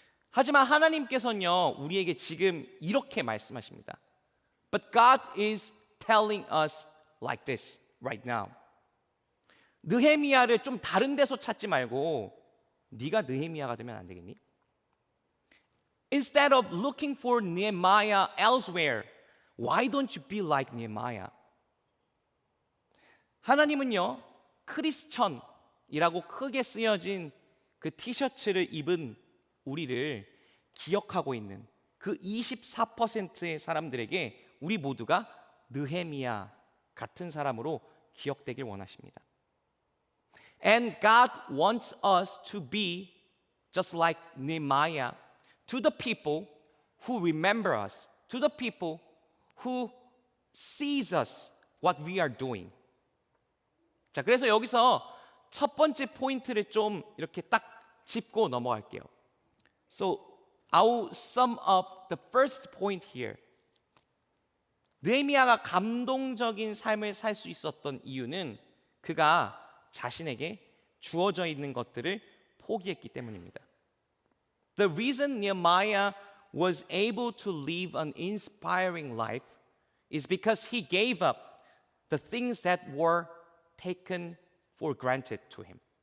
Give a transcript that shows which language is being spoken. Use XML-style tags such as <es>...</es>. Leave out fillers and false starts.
<ko>하지만 하나님께서는요, 우리에게 지금 이렇게 말씀하십니다.</ko> <en>But God is telling us like this right now.</en> <ko>느헤미야를 좀 다른 데서 찾지 말고 네가 느헤미야가 되면 안 되겠니?</ko> <en>Instead of looking for Nehemiah elsewhere, why don't you be like Nehemiah?</en> <ko>하나님은요, 크리스천이라고 크게 쓰여진 그 티셔츠를 입은 우리를 기억하고 있는 그 24%의 사람들에게 우리 모두가 느헤미야 같은 사람으로 기억되길 원하십니다.</ko> <en>And God wants us to be just like Nehemiah to the people who remember us, to the people who sees us, what we are doing.</en> <ko>자, 그래서 여기서 첫 번째 포인트를 좀 이렇게 딱 짚고 넘어갈게요.</ko> <en>So, I'll sum up the first point here.</en> <ko>느헤미야가 감동적인 삶을 살 수 있었던 이유는 그가 자신에게 주어져 있는 것들을 포기했기 때문입니다.</ko> <en>The reason Nehemiah was able to live an inspiring life is because he gave up the things that were taken for granted to him.</en>